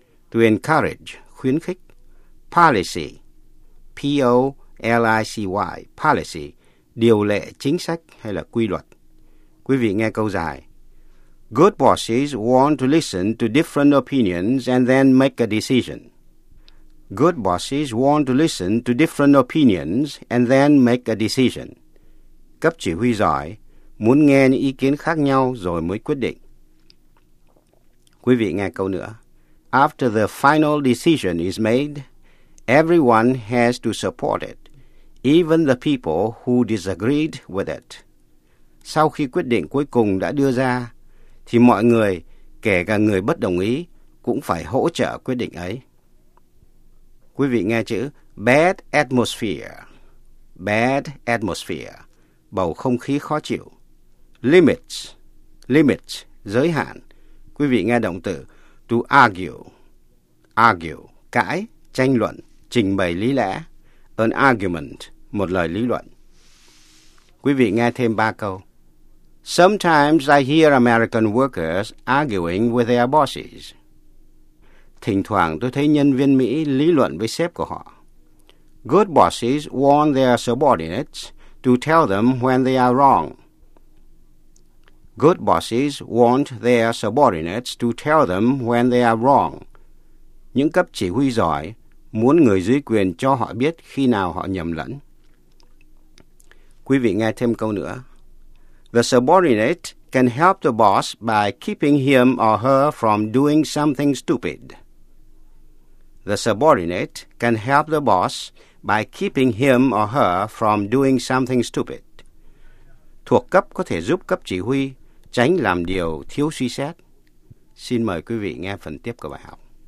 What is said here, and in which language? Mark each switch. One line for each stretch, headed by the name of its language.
Vietnamese: To encourage, khuyến khích. Policy, P-O-L-I-C-Y, policy, điều lệ, chính sách hay là quy luật. Quý vị nghe câu dài.
English: Good bosses want to listen to different opinions and then make a decision. Good bosses want to listen to different opinions and then make a decision.
Vietnamese: Cấp chỉ huy giỏi muốn nghe những ý kiến khác nhau rồi mới quyết định. Quý vị nghe câu nữa.
English: After the final decision is made, everyone has to support it, even the people who disagreed with it.
Vietnamese: Sau khi quyết định cuối cùng đã đưa ra, thì mọi người, kể cả người bất đồng ý, cũng phải hỗ trợ quyết định ấy. Quý vị nghe chữ bad atmosphere. Bad atmosphere, bầu không khí khó chịu. Limits, limits, giới hạn. Quý vị nghe động từ to argue. Argue, cãi, tranh luận, trình bày lý lẽ. An argument, một lời lý luận. Quý vị nghe thêm ba câu.
English: Sometimes I hear American workers arguing with their bosses.
Vietnamese: Thỉnh thoảng tôi thấy nhân viên Mỹ lý luận với sếp của họ.
English: Good bosses warn their subordinates to tell them when they are wrong. Good bosses warn their subordinates to tell them when they are wrong.
Vietnamese: Những cấp chỉ huy giỏi muốn người dưới quyền cho họ biết khi nào họ nhầm lẫn. Quý vị nghe thêm câu nữa.
English: The subordinate can help the boss by keeping him or her from doing something stupid. The subordinate can help the boss by keeping him or her from doing something stupid.
Vietnamese: Thuộc cấp có thể giúp cấp chỉ huy tránh làm điều thiếu suy xét. Xin mời quý vị nghe phần tiếp của bài học.